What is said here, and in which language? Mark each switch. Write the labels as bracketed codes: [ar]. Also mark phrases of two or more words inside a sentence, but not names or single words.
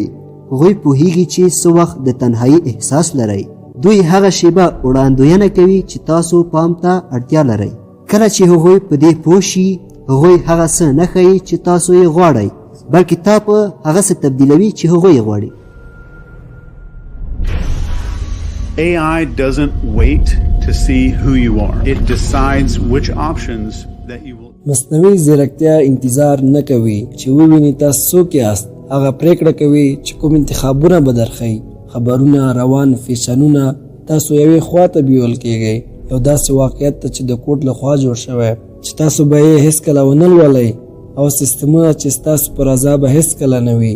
[ps] هغوی پوهیږي چې څه وخت د تنهایی احساس لرئ. دوی هغه شیبه وړاندوینه کوي چې تاسو پام ته اړتیا لرئ. کله چې هغوی په دې پوه شي هغوی هغه څه نه ښیي چې تاسو یې غواړئ، بلکې تا په هغه څه تبدیلوي چې هغوی یې غواړي. [en] AI doesn't wait to see who you are. It decides which options that you will. [ps] مصنوعي ځیرکتیا انتظار نه کوي چې وویني تاسو څوک یاست. هغه پریکړه کوي چې کوم انتخابونه به درښیي. خبرونه، روان فیشنونه، تاسو یوې خوا ته بیول کیږئ. یو داسې واقعیت ته چې د کوډ لخوا جوړ شوی چې تاسو به یې هیڅکله ونه لولئ، او سیستمونه چې ستاسو پر رضا به هیڅکله نه وي.